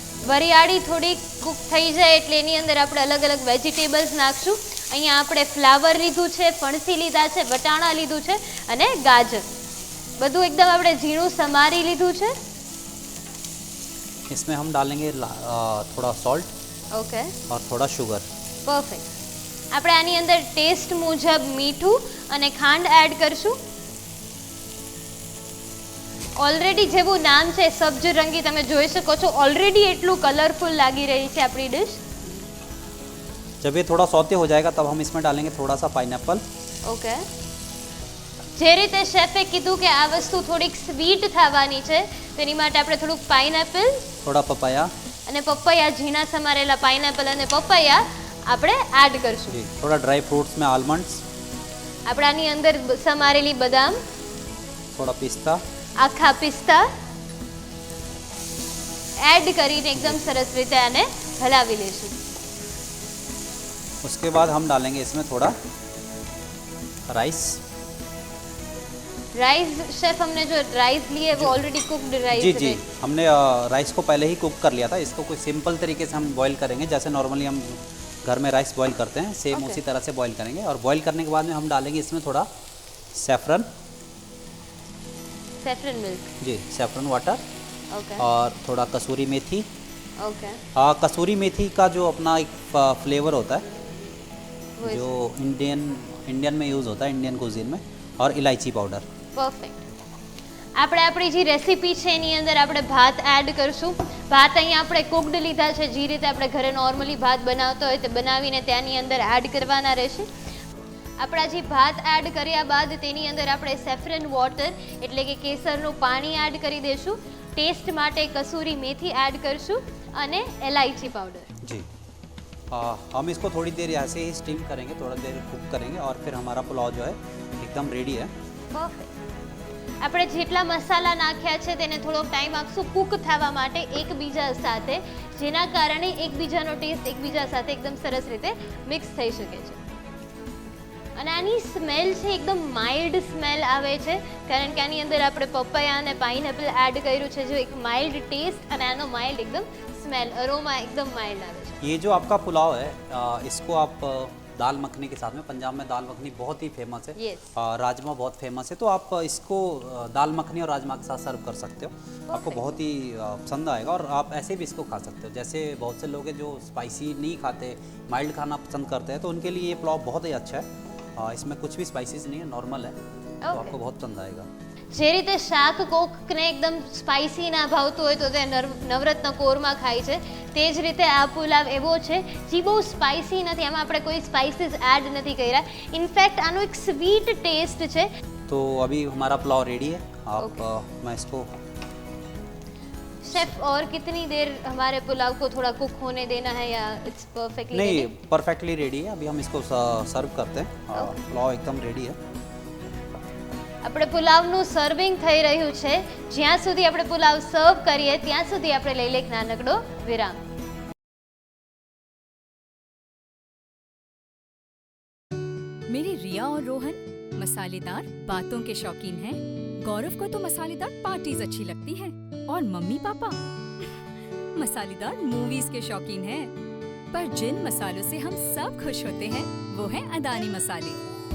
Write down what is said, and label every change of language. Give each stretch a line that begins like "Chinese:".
Gujarati: વરિયાળી થોડી કુક થઈ જાય એટલે એની અંદર આપણે અલગ અલગ વેજીટેબલ્સ નાખશું. અહીંયા આપણે ફ્લાવર લીધું છે, ફણસી લીધા છે, વટાણા લીધું છે અને ગાજર. બધું એકદમ આપણે ઝીણું સમારી લીધું છે.
Hindi: इसमें हम डालेंगे थोड़ा सॉल्ट
English: okay,
Hindi: और थोड़ा शुगर.
English: Perfect.
Gujarati: આપણે આની અંદર ટેસ્ટ મુજબ મીઠું અને ખાંડ એડ કરશું. ઓલરેડી જેવું નામ છે સબ્જરંગી, તમે જોઈ શકો છો ઓલરેડી એટલું કલરફુલ લાગી રહી છે આપણી ડિશ.
Hindi: जब ये थोड़ा सौते हो जाएगा तब हम इसमें डालेंगे थोड़ा सा पाइनएप्पल.
English: Okay.
Gujarati: જે રીતે શેફે કીધું કે આ વસ્તુ થોડીક સ્વીટ થવાની છે, તેની માટે આપણે થોડુંક પાઇનએપલ
Hindi: थोड़ा पपाया.
Gujarati: અને પપૈયા, ઝીણા સમારેલા પાઇનએપલ અને પપૈયા આપણે એડ કરશું.
Hindi: जी. थोड़ा ड्राई फ्रूट्स में आलमंड्स,
Gujarati: આપણે આની અંદર સમારેલી બદામ,
Hindi: थोड़ा पिस्ता,
Gujarati: આખા પિસ્તા એડ કરીને એકદમ સરસ રીતે આને હલાવી લઈશું.
Hindi: उसके बाद हम डालेंगे इसमें थोड़ा राइस. राइस शेफ, हमने जो राइस लिए वो ऑलरेडी कुक्ड राइस जी जी, हमने राइस को पहले ही कुक कर लिया था. इसको कोई सिंपल तरीके से हम बॉईल करेंगे, जैसे नॉर्मली हम घर में राइस बॉईल करते हैं, सेम
English: Okay.
Hindi: उसी तरह से बॉईल करेंगे. और बॉईल करने के बाद में हम डालेंगे इसमें थोड़ा सेफ्रन. Saffron milk. जी, सेफ्रन वाटर.
English: okay
Hindi: और थोड़ा कसूरी मेथी.
English: Okay.
Hindi: कसूरी मेथी का जो अपना एक फ्लेवर होता है वो जो इंडियन में यूज़ होता है, इंडियन कुजीन में. और इलायची पाउडर.
English: Perfect.
Gujarati: આપણે આપણી જે રેસીપી છે એની અંદર આપણે ભાત એડ કરશું. ભાત અહીંયા આપણે કુકડ લીધા છે, જે રીતે આપણે ઘરે નોર્મલી ભાત બનાવતા હોય તે બનાવીને ત્યાંની અંદર એડ કરવાના રહેશે. આપણા જે ભાત એડ કર્યા બાદ તેની અંદર આપણે સેફ્રન વોટર એટલે કે કેસરનું પાણી એડ કરી દઈશું. ટેસ્ટ માટે કસૂરી મેથી એડ કરશું અને એલાયચી પાવડર.
Hindi: जी. हम इसको थोड़ी देर ऐसे ही स्टीम करेंगे, थोड़ा देर कुक करेंगे और फिर हमारा पुलाव जो है एकदम रेडी है.
English: Perfect.
Gujarati: આપણે જેટલા મસાલા નાખ્યા છે તેને થોડોક ટાઈમ આપશું કુક થવા માટે એકબીજા સાથે, જેના કારણે એકબીજાનો ટેસ્ટ એકબીજા સાથે એકદમ સરસ રીતે મિક્સ થઈ શકે છે. અને આની સ્મેલ છે એકદમ માઇલ્ડ સ્મેલ આવે છે, કારણ કે આની અંદર આપણે પપૈયા અને પાઇનએપલ એડ કર્યું છે,
Hindi: जो एक
Gujarati: માઇલ્ડ ટેસ્ટ અને આનો માઇલ્ડ એકદમ સ્મેલ અરોમા એકદમ માઇલ્ડ આવે છે.
Hindi: ये जो आपका पुलाव है इसको आप दाल मखनी के साथ में, पंजाब में दाल मखनी बहुत ही फेमस है.
English: Yes.
Hindi: राजमा बहुत फेमस है, तो आप इसको दाल मखनी और राजमा के साथ सर्व कर सकते हो. आपको बहुत ही पसंद आएगा. और आप ऐसे भी इसको खा सकते हो. जैसे बहुत से लोग हैं जो स्पाइसी नहीं खाते, माइल्ड खाना पसंद करते हैं, तो उनके लिए ये पुलाव बहुत ही अच्छा है. इसमें कुछ भी स्पाइसीज नहीं है, नॉर्मल है. तो
English: Okay.
Hindi: आपको बहुत पसंद आएगा.
Gujarati: જે રીતે શાક કોકને એકદમ સ્પાઇસી ના ભાવતું હોય તો તે નવરત્ન કોરમાં ખાય છે, તે જ રીતે આ પુલાવ એવો છે જે બહુ સ્પાઇસી નથી. આમાં આપણે કોઈ સ્પાઇસીસ એડ નથી કર્યા. ઇનફેક્ટ આનો એક સ્વીટ ટેસ્ટ છે.
Hindi: तो अभी हमारा पुलाव रेडी है. आप
English: Okay.
Hindi: मैं इसको शेफ और कितनी देर हमारे पुलाव को थोड़ा कुक होने देना है या इट्स परफेक्टली नहीं, परफेक्टली रेडी है। अभी हम इसको सर्व करते हैं। पुलाव एकदम रेडी है।
Gujarati: આપણે પુલાવનું સર્વિંગ થઈ રહ્યું છે. જ્યાં સુધી આપણે પુલાવ સર્વ કરીએ ત્યાં સુધી આપણે લઈ લે એક નાનકડો વિરામ.
Hindi: मेरी रिया और रोहन मसालेदार बातों के शौकीन हैं। गौरव को तो मसालेदार पार्टीज अच्छी लगती हैं और मम्मी पापा मसालेदार मूवीज के शौकीन हैं। पर जिन मसालों से हम सब खुश होते हैं वो हैं अदानी मसाले।